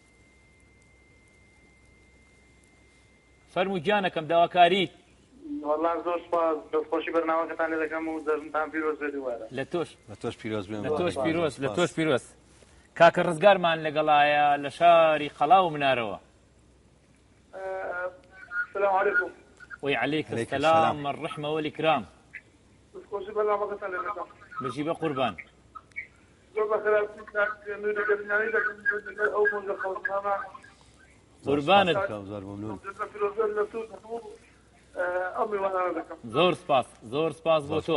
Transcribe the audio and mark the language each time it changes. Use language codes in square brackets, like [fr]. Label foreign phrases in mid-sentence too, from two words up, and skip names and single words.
[ckb] فەرموو گیانەکەم داواکاری وەڵام زۆر سپاس دەستخۆشی بەرنامەکەتان لێ دەکەم و دەژمتان پیرۆز بێت دووبارە لە تۆش لە تۆش پیرۆز بێن لە تۆش پیرۆز کاکە ڕزگارمان لەگەڵایە لە شاری خەڵاو منارەوە [ar] السلام عليكم وعليك السلام الرحمة والإكرام [ckb] دەستخۆشی بەرنامەکەتان لێ دەکەم بژی بە قوربان زۆر بەخێراتنی کاکنووری گەرمیانی دەکەم ئەو مۆزە خەڵکانە قوربانت زۆر مەمنون زۆر سپاس بۆ تۆ